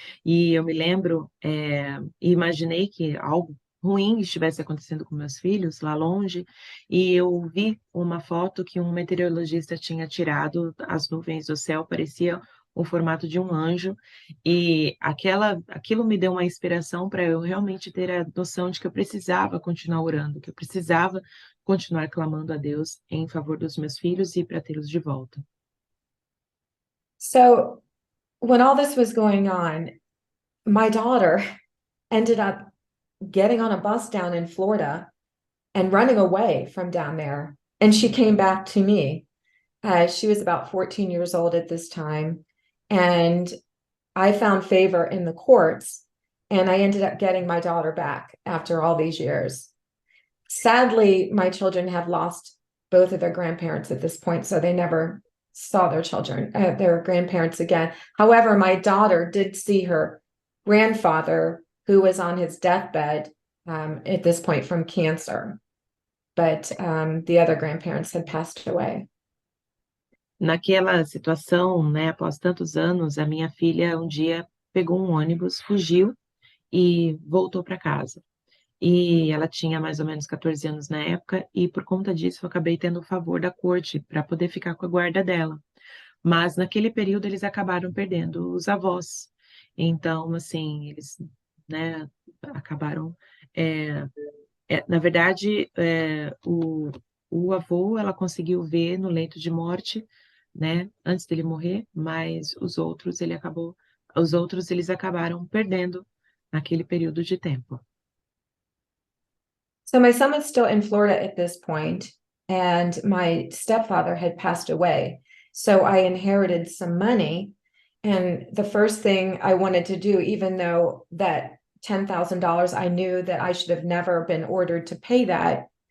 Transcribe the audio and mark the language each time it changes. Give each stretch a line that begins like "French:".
Portuguese: E eu me lembro, e imaginei que algo ruim estivesse acontecendo com meus filhos lá longe, e eu vi uma foto que um meteorologista tinha tirado, as nuvens do céu parecia o formato de um anjo, e aquilo me deu uma inspiração para eu realmente ter a noção de que eu precisava continuar orando, que eu precisava continuar clamando a Deus em favor dos meus filhos e para tê-los de volta.
English: So when all this was going on, my daughter ended up getting on a bus down in Florida and running away from down there. And she came back to me. She was about 14 years old at this time. And I found favor in the courts, and I ended up getting my daughter back after all these years. Sadly, my children have lost both of their grandparents at this point, so they never saw their grandparents again. However, my daughter did see her grandfather, who was on his deathbed at this point from cancer, but the other grandparents had passed away.
Portuguese: Naquela situação, né, após tantos anos, a minha filha um dia pegou um ônibus, fugiu e voltou para casa. E ela tinha mais ou menos 14 anos na época, e por conta disso eu acabei tendo o favor da corte para poder ficar com a guarda dela. Mas naquele período eles acabaram perdendo os avós. Então, assim, eles, né, acabaram... na verdade, o avô ela conseguiu ver no leito de morte, né, antes dele morrer, mas os outros eles acabaram perdendo naquele período de tempo.
English: So my son was still in Florida at this point, and my stepfather had passed away. So I inherited some money, and the first thing I wanted to do, even though that $10,000, I knew that I should have never been ordered to pay that.